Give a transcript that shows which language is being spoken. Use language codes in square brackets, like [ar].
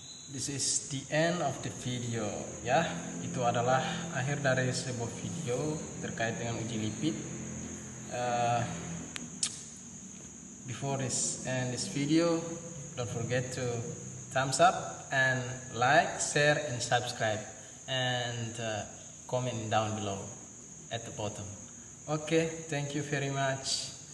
[en] This is the end of the video ya. [id] Itu adalah akhir dari sebuah video terkait dengan uji lipid. [en] Before this end this video, don't forget to thumbs up and like, share and subscribe and comment down below at the bottom. Okay, thank you very much.